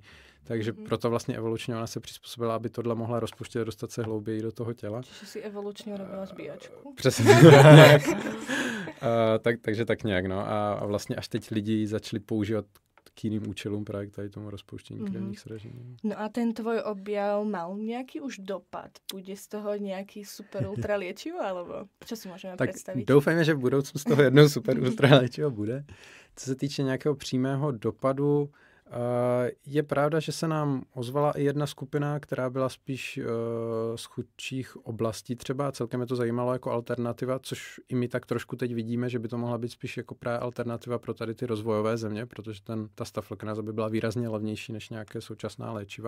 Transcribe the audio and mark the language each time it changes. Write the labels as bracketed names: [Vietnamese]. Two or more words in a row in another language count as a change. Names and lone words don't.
[Czech] Takže proto vlastně evolučně ona se přizpůsobila, aby tohle mohla rozpuštět a dostat se hlouběji do toho těla. [Slovak] Čiže si evolučně robila zbíjačku. [Czech] Přesně. Takže tak nějak, no. A vlastně až teď lidi začali používat k jiným účelům právě k tady tomu rozpouštění krevních sražení. [Slovak] No a ten tvoj objav mal nejaký už dopad? Bude z toho nejaký super ultra liečivo, alebo čo si môžeme predstaviť? [Czech] Doufejme, že v budoucnu z toho jednou [Slovak] super ultra liečivo [Czech] bude. Co se týče nějakého přímého dopadu, je pravda, že se nám ozvala i jedna skupina, která byla spíš z chudších oblastí třeba. Celkem je to zajímalo jako alternativa, což i my tak trošku teď vidíme, že by to mohla být spíš jako právě alternativa pro tady ty rozvojové země, protože ta stafylokináza by byla výrazně levnější než nějaké současná léčiva.